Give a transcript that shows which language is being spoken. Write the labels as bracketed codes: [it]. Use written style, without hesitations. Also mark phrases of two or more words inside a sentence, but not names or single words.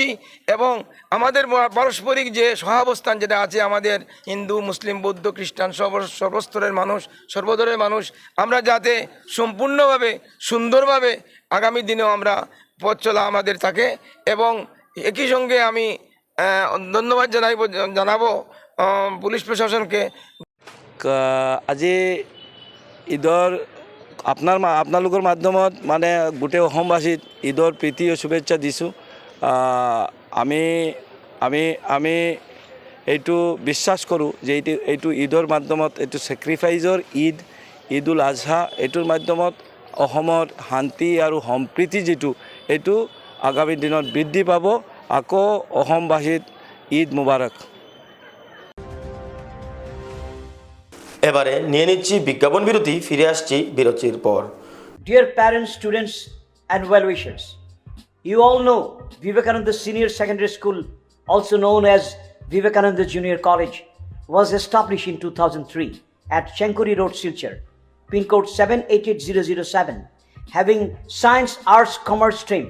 [bn] এবং আমাদের পারস্পরিক যে সহাবস্থান যেটা আছে, আমাদের হিন্দু, মুসলিম, বৌদ্ধ, খ্রিস্টান সর্বস্তরের মানুষ, সর্বধরের মানুষ, আমরা যাতে সম্পূর্ণভাবে সুন্দরভাবে আগামী দিনেও আমরা পথ চলা আমাদের থাকে। এবং একই সঙ্গে আমি ধন্যবাদ জানাবো পুলিশ প্ৰশাসনকে। [as] আজি ঈদৰ আপোনালোকৰ মাধ্যমত মানে গোটেই অসমবাসীত ঈদৰ প্ৰীতি আৰু শুভেচ্ছা দিছোঁ। আমি আমি আমি এইটো বিশ্বাস কৰোঁ যে এইটো ঈদৰ মাধ্যমত, এইটো ছেক্ৰিফাইজৰ ঈদ উল আজহা, এইটোৰ মাধ্যমত অসমৰ শান্তি আৰু সম্প্ৰীতি যিটো, এইটো আগামী দিনত বৃদ্ধি পাব। আকৌ অসমবাসীত ঈদ মুবাৰক। [bn] এবারে নিয়ে নিচ্ছি বিজ্ঞাপন বিরতি, ফিরে আসছি বিরতির পর। [en] Dear parents, students and well-wishers, you all know Vivekananda Senior Secondary School, also known as Vivekananda Junior College, was established in 2003 at Chenkuri Road, Silchar, pin code 788007, having science, arts, commerce streams.